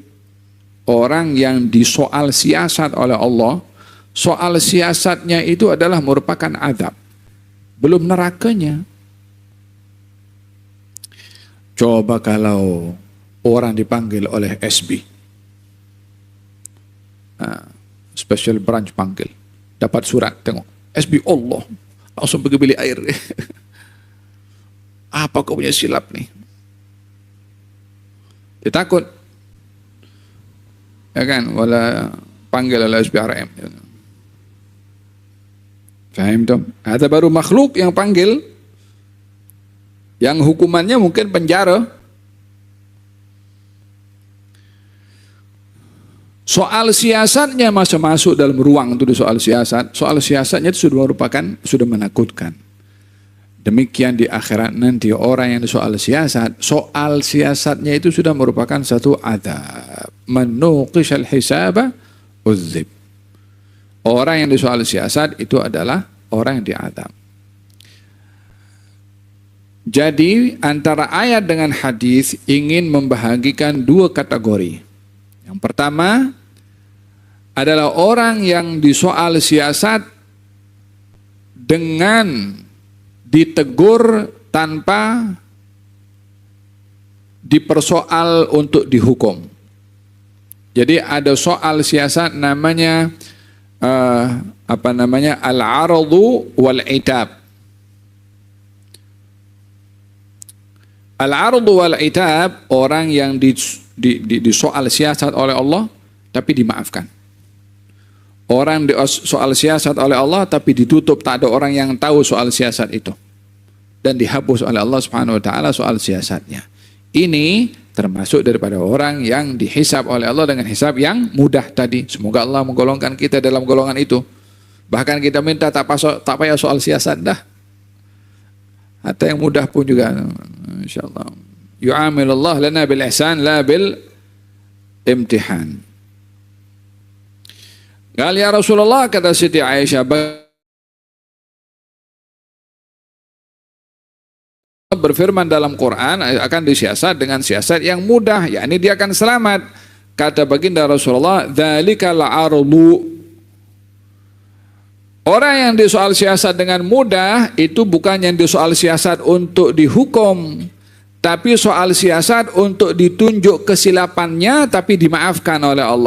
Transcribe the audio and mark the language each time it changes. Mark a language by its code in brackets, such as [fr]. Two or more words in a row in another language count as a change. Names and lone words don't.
[ms] Orang yang disoal siasat oleh Allah, soal siasatnya itu adalah merupakan azab, belum nerakanya. Coba kalau orang dipanggil oleh SB, Special Branch panggil, dapat surat, tengok SB Allah, langsung pergi beli air. Apa kau punya silap nih? Dia takut, ya kan? Wala panggil oleh SBRM. Faham tuh? Ada baru makhluk yang panggil, yang hukumannya mungkin penjara. Soal siasatnya masuk dalam ruang itu di soal siasat. Soal siasatnya itu sudah menakutkan. Demikian di akhirat nanti orang yang soal siasatnya itu sudah merupakan satu adab. [ar] من نوقش الحساب عذب. [ms] Orang yang disoal siasat itu adalah orang yang diadab. Jadi antara ayat dengan hadis ingin membahagikan dua kategori. Yang pertama adalah orang yang disoal siasat dengan ditegur tanpa dipersoal untuk dihukum. Jadi ada soal siasat namanya [ar] العرض والعتاب. العرض والعتاب, [ms] orang yang disoal siasat oleh Allah tapi dimaafkan. Orang soal siasat oleh Allah tapi ditutup, tak ada orang yang tahu soal siasat itu. Dan dihapus oleh Allah [ar] سبحانه وتعالى [ms] soal siasatnya. Ini termasuk daripada orang yang dihisab oleh Allah dengan hisab yang mudah tadi. Semoga Allah menggolongkan kita dalam golongan itu. Bahkan kita minta tak payah soal siasat dah. Atau yang mudah pun juga, insyaallah. [ar] يعامل الله لنا بالإحسان لا بالامتحان. قال يا رسول الله, [ms] kata Siti Aisyah, berfirman dalam Quran akan disiasat dengan siasat yang mudah, yakni dia akan selamat. Kata baginda Rasulullah, [ar] ذلك العرض. [ms] Orang yang disoal siasat dengan mudah itu bukan yang disoal siasat untuk dihukum, tapi soal siasat untuk ditunjuk kesilapannya tapi dimaafkan oleh Allah.